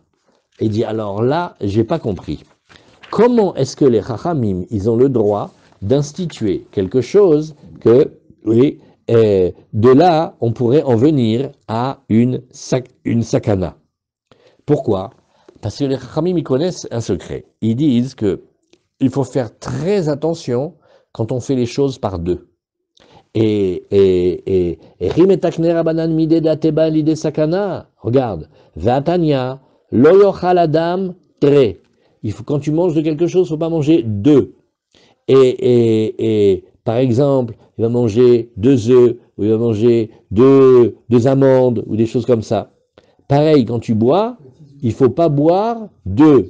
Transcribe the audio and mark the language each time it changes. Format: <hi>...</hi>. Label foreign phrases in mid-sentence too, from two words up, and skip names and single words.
<fr>Il dit, alors là, j'ai pas compris. Comment est-ce que les chachamim, ils ont le droit d'instituer quelque chose que, oui, de là, on pourrait en venir à une sakana. Pourquoi? Parce que les chachamim, ils connaissent un secret. Ils disent que il faut faire très attention quand on fait les choses par deux.</fr> <arc>Rimetakne rabanan mide dateba l'ide sakana. Regarde. Vatanya, lo yochal adam tre.</arc> <fr>Il faut, quand tu manges de quelque chose, il ne faut pas manger deux. Par exemple, il va manger 2 œufs, ou il va manger deux amandes, ou des choses comme ça. Pareil, quand tu bois, il ne faut pas boire 2.</fr>